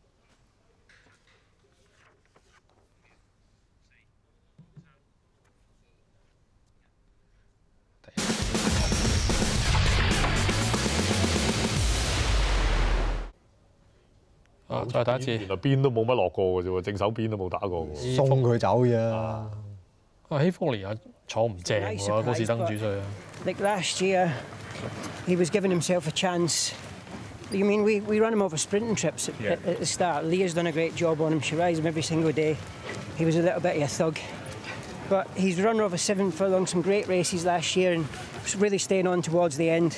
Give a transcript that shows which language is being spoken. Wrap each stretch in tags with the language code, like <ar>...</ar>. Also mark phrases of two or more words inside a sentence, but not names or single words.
<yue>再打一次。原來邊都冇乜落過嘅啫喎，正手邊都冇打過喎。送佢走啫。希福尼啊，坐唔正喎，高士登主帥啊。</yue> <en>Like last year, he was giving himself a chance. I mean, we run him over sprinting trips at the start. Leah's done a great job on him. She rides him every single day. He was a little bit of a thug. But he's run over 7 furlongs, some great races last year, and was really staying on towards the end.</en>